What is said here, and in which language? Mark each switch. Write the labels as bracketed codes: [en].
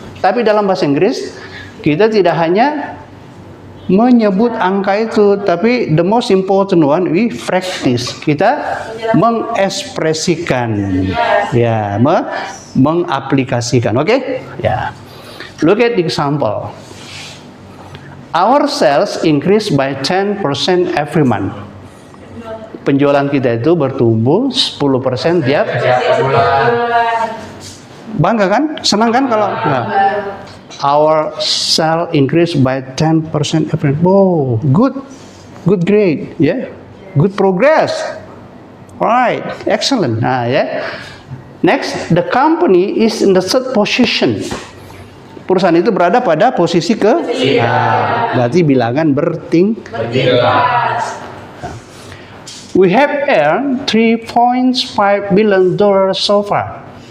[id] Tapi dalam bahasa Inggris kita tidak hanya menyebut angka itu, tapi [en] the most important one we practice. [id] Kita mengekspresikan, ya, mengaplikasikan. [en] Oke? Ya. Look at the example. Our sales increase by 10% every month. [id] Penjualan kita itu bertumbuh 10% tiap bulan. Bangga kan? Senang kan kalau [en] our sales increase by 10% every month. Oh, good grade, yeah, good progress. Alright, excellent. Ya. Next, the company is in the third position. [id] Perusahaan itu berada pada posisi berarti bilangan bertingkat. [en] We have earned $3.5 billion so far.